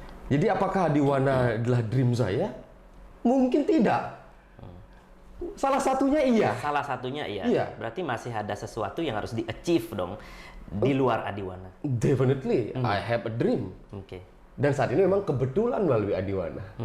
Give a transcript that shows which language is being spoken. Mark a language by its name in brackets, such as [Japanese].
[Indonesian] Jadi apakah Adiwana adalah dream saya? Mungkin tidak. Salah satunya iya. Salah satunya iya. Berarti masih ada sesuatu yang harus di-achieve dong di luar Adiwana. [English] Definitely, I have a dream. [Indonesian] Dan saat ini memang kebetulan melalui Adiwana.